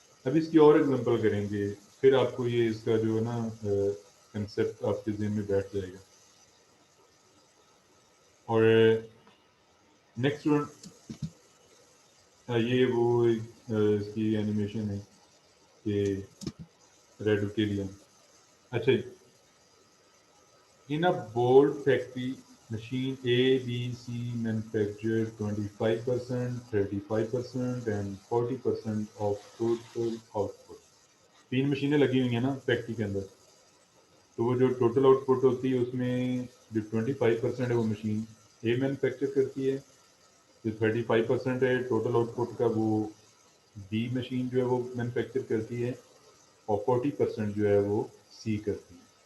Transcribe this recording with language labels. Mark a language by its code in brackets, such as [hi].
[ur] اب اس کی اور ایگزامپل کریں گے, پھر آپ کو یہ اس کا جو ہے نا کنسیپٹ آپ کے ذہن میں بیٹھ جائے گا. اور نیکسٹ یہ وہ اس کی اینیمیشن ہے کہ ریڈ کے لیے. اچھا جی, [en] In a bold factory machine A, B, C manufacture 25%, 35% and 40% of total output. [ur] 3 مشینیں لگی ہوئی ہیں نا فیکٹری کے اندر, تو وہ جو ٹوٹل آؤٹ پٹ ہوتی ہے اس میں جو 25% ہے وہ مشین اے مینوفیکچر کرتی ہے, جو 35% ہے ٹوٹل آؤٹ پٹ کا وہ بی مشین جو ہے وہ مینوفیکچر کرتی ہے, اور 40% جو ہے وہ سی کرتی ہے.